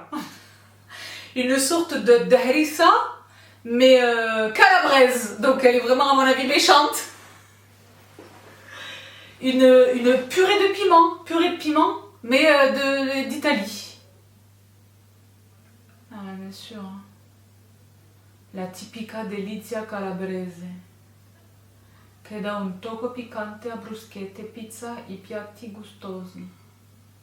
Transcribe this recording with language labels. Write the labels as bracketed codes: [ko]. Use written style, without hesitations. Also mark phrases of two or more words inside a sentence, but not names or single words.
[fr] Une sorte de harissa, mais calabraise. Donc, elle est vraiment, à mon avis, méchante. Une purée de piment, mais d'Italie. Ah, bien sûr. [it] La tipica delizia calabrese, che dà un tocco piccante a bruschette, pizza e piatti gustosi.